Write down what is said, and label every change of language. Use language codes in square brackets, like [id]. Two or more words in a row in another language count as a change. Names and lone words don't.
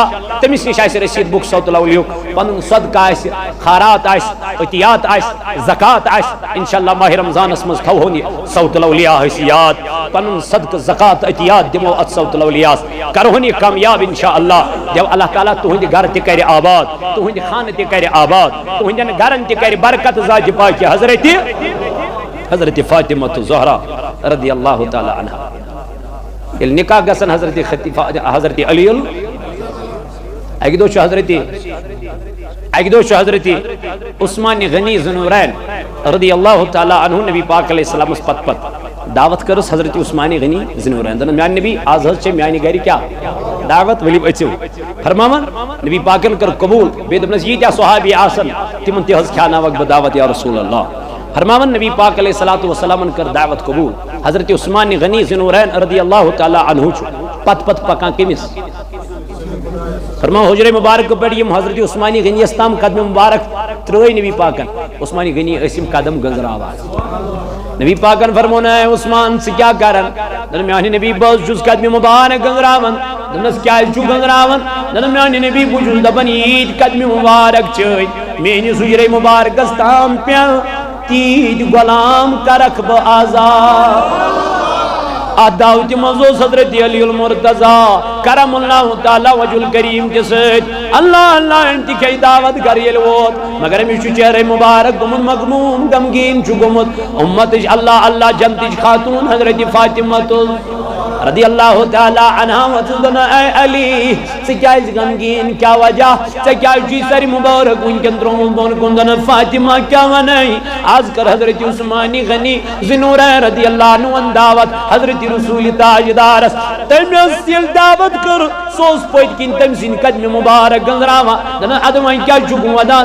[ks] تٔمِس نِش آسہِ رسیٖد بُک صوت الاولیاءُک، پنُن صدقہ آسہِ، خیرات آسہِ، عطیات آسہِ، زکات آسہِ، انشاءاللہ ماہ رمضانس منٛز تھاوہون یہِ صوت الاولیاء أسۍ یاد، پنُن صدقہ زکات عطیات دِمو اتھ صوت الاولیاءس، کرہون یہِ کامیاب انشاءاللہ۔ دیو اللہ تعالیٰ تُہنٛدِ گرٕ تہِ کرِ آباد، تُہنٛدِ خانہٕ تہِ کرِ آباد، تُہنٛدٮ۪ن گرن تہِ کرِ برکت ذاتِ پاکہِ حضرت فاطمہ الزہرا [ar] رضی اللہ تعالی عنہ۔ [ks] ییٚلہِ نکاح گژھن حضرت علی اکہِ دۄہ چھُ حضرت عثمان غنی ذوالنورین [ar] رضی اللہ تعالی عنہ [ks] نبی پاک [ar] علیہ السلامس [ks] پتہٕ دعوت کٔرٕس حضرت عثمان غنی ذوالنورین، دپان میانہِ نبی آز حظ چھِ میانہِ گرِ کیاہ دعوت، ؤلِو أژِو۔ فرماوان نبی پاکن کٔر قبوٗل، بیٚیہِ دوٚپنس ییٖتیاہ صحابی آسن تِمن تہِ حظ کھیاناوکھ بہٕ دعوت [ar] یا رسول اللہ۔ [ks] فرماوان نبی پاک [ar] علیہ الصلوۃ والسلام [ks] کر دعوت قبول۔ حضرت عثمان غنی ذوالنورین [ar] رضی اللہ تعالی عنہ [ks] چھُ پتہٕ پکان کٔمِس؟ فرماو حجرے مبارک پٮ۪ٹھ یِم حضرت عثمان غنی یس تام قدم مبارک ترٲے نبی پاکن، عثمان غنی ٲسۍ یِم قدم گنٛزراوان۔ نبی پاکن فرمون اے عثمان ژٕ کیٛاہ کران؟ دپان میانہِ نبی بہٕ حظ چھُس قدمہِ مبارک گنٛزراوان۔ دپنس کیٛازِ چھُ گنٛزراوان؟ دپان میانہِ نبی بہٕ چھُس دپان ییٖتۍ قدمہِ مبارک چھٲے میٲنِس حجرے مبارکس تام پٮ۪ن تیٖتۍ غلام کرکھ بہٕ آزاد۔ اتھ دعوتہِ منٛز اوس حضرت علی المرتضیٰ [ar] کرم اللہ تعالیٰ وجہ الکریم [ks] کہِ سۭتۍ اللہ اللہ أمۍ تہِ کھیٚیہِ دعوت گرٕ ییٚلہِ ووت، مگر أمِس چھُ چہرے مبارک گوٚمُت مغموم، غمگیٖن چھُ گوٚمُت۔ اُمتٕچ اللہ اللہ جنتٕچ خاتوٗن حضرت فاطمہ [ar] رضی اللہ تعالی عنہا [ks] وَدَپان اے علی ژٕ کیٛازِ غمگیٖن، کیٛاہ وجہ، ژےٚ کیٛازِ چھُے سر مبارک وٕنکٮ۪ن ترٛوومُت بۄن کُن؟ دپان فاطمہ کیٛاہ وَنَے؟ آز کر حضرت عثمان غنی ذوالنورین [ar] رضی اللہ عنہُن [ks] دعوت حضرت رسول تاجدارس۔ تٔمۍ ٲس ییٚلہِ دعوت کٔر سُہ اوس پٔتۍ کِنۍ تٔمۍ سٕنٛدِ قدمہِ مبارک گنٛزراوان، دپان اَدٕ وۄنۍ کیٛاہ چھُکھ وَنان؟